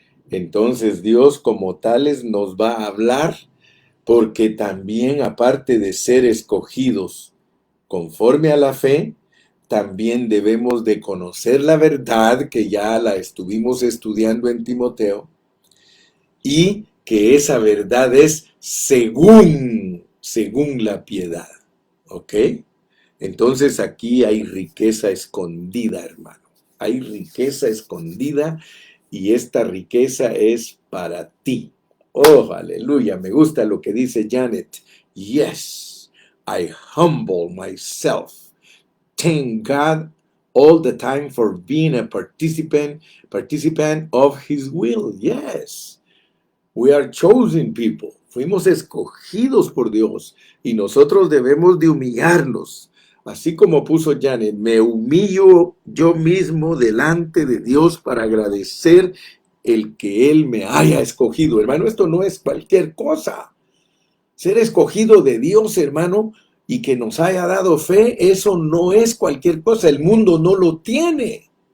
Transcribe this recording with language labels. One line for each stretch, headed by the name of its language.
Spanish: Entonces Dios como tales nos va a hablar porque también aparte de ser escogidos conforme a la fe, también debemos de conocer la verdad que ya la estuvimos estudiando en Timoteo y que esa verdad es según la piedad. ¿Ok? Entonces aquí hay riqueza escondida, hermano. Hay riqueza escondida y esta riqueza es para ti. Oh, aleluya. Me gusta lo que dice Janet.
English: Yes, I humble myself. Thank God all the time for being a participant of His will. Yes, we are chosen people.
Spanish: Fuimos escogidos por Dios y nosotros debemos de humillarnos. Así como puso Janet, me humillo yo mismo delante de Dios para agradecer el que Él me haya escogido. Hermano, esto no es cualquier cosa. Ser escogido de Dios, hermano, y que nos haya dado fe, eso no es cualquier cosa. El mundo no lo tiene.